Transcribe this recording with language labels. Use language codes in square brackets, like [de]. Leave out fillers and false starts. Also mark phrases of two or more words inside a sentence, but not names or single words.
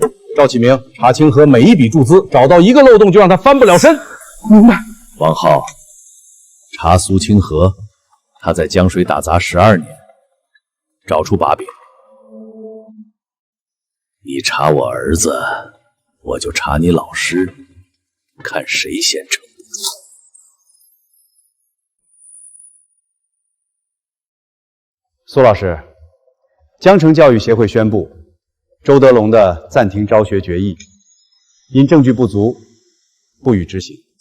[zh] 赵启明，查清河每一筆注資，找到一個漏洞就讓他翻不了身。明白。王浩，查蘇清河，他在江水打雜12年，找出把柄。你查我兒子，我就查你老師，看誰先成。蘇老師，江城教育協會宣布，周德龍的暫停招學決議，因證據不足，不予執行。